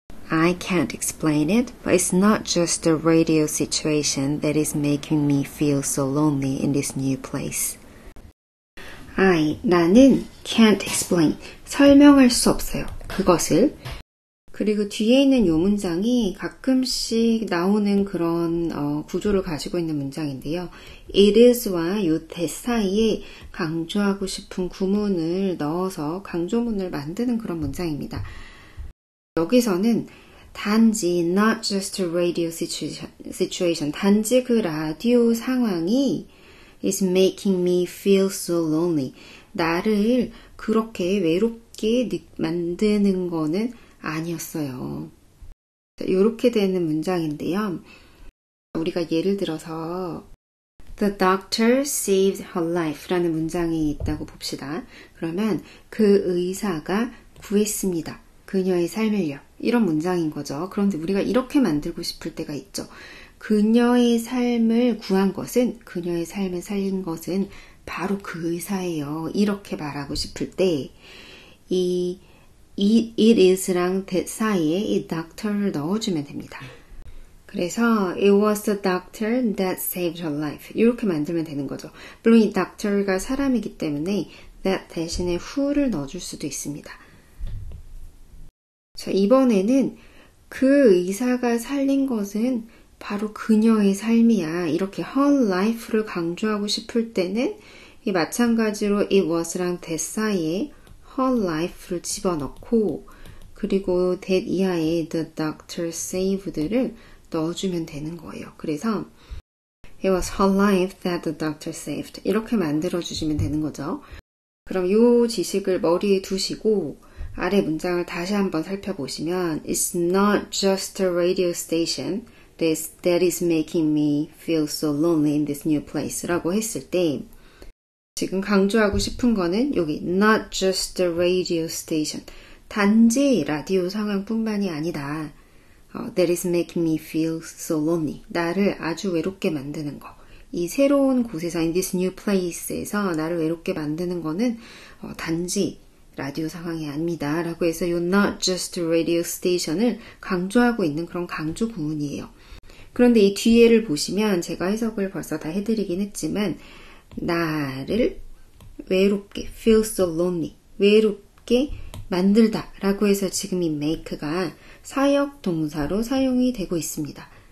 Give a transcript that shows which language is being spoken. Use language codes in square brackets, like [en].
[en] I can't explain it, but it's not just the radio situation that is making me feel so lonely in this new place. [ko] 나는 [en] can't explain, [ko] 설명할 수 없어요. 그것을. 그리고 뒤에 있는 이 문장이 가끔씩 나오는 그런 구조를 가지고 있는 문장인데요. It is와 이 that 사이에 강조하고 싶은 구문을 넣어서 강조문을 만드는 그런 문장입니다. [en] 여기서는 단지 not just a radio situation, [ko] 단지 그 라디오 상황이 [en] is making me feel so lonely. [ko] 나를 그렇게 외롭게 만드는 거는 아니었어요. 이렇게 되는 문장인데요. 우리가 예를 들어서 [en] The doctor saved her life [ko] 라는 문장이 있다고 봅시다. 그러면 그 의사가 구했습니다. 그녀의 삶을요. 이런 문장인 거죠. 그런데 우리가 이렇게 만들고 싶을 때가 있죠. 그녀의 삶을 구한 것은, 그녀의 삶을 살린 것은 바로 그 의사예요. 이렇게 말하고 싶을 때 이 it is랑 that 사이에 이 doctor를 넣어주면 됩니다. [en] 그래서 it was the doctor that saved her life [ko] 이렇게 만들면 되는 거죠. 물론 이 doctor가 사람이기 때문에 that 대신에 who를 넣어줄 수도 있습니다. 자, 이번에는 그 의사가 살린 것은 바로 그녀의 삶이야. 이렇게 her life를 강조하고 싶을 때는 이 마찬가지로 it was랑 that 사이에 her life를 집어넣고 그리고 that 이하에 [en] the doctor saved [ko] 를 넣어주면 되는 거예요. [en] 그래서 it was her life that the doctor saved [ko] 이렇게 만들어주시면 되는 거죠. 그럼 이 지식을 머리에 두시고 아래 문장을 다시 한번 살펴보시면 [en] It's not just a radio station that is making me feel so lonely in this new place [ko] 라고 했을 때 지금 강조하고 싶은 거는 여기 [en] not just a radio station [ko] 단지 라디오 상황뿐만이 아니다. [en] That is making me feel so lonely [ko] 나를 아주 외롭게 만드는 거. 이 새로운 곳에서 [en] in this new place [ko] 에서 나를 외롭게 만드는 거는 단지 라디오 상황이 아닙니다. 라고 해서 이 [en] not just radio station [ko] 을 강조하고 있는 그런 강조 구문이에요. 그런데 이 뒤에를 보시면 제가 해석을 벌써 다 해드리긴 했지만 나를 외롭게 [en] feel so lonely [ko] 외롭게 만들다 라고 해서 지금 이 make가 사역 동사로 사용이 되고 있습니다.